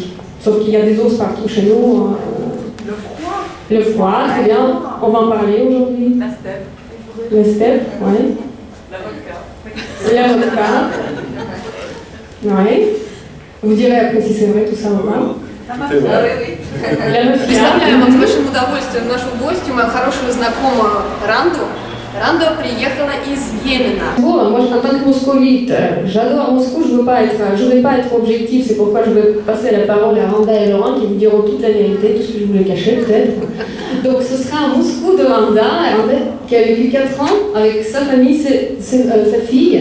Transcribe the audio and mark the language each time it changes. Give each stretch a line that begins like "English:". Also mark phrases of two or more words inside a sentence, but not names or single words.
French: Sauf qu'il y a des ours partout chez nous. Le froid. Le froid, très bien. On va en parler aujourd'hui. La steppe. La steppe, oui. La vodka. La vodka. Oui. Vous direz après si c'est vrai tout ça ou pas.
Russian: Представляю вам с большим удовольствием нашу гостью, мою хорошую знакомую Ранду. Randa приехала из Йémena.
French: Bon, moi, en tant que moscovite, j'adore Moscou, je ne vais pas être objectif, c'est pourquoi je vais passer la parole à Randa et Laurent qui vous diront toute la vérité, tout ce que je voulais cacher peut-être. Donc ce sera un Moscou de Randa qui a vécu 4 ans avec sa famille, sa fille.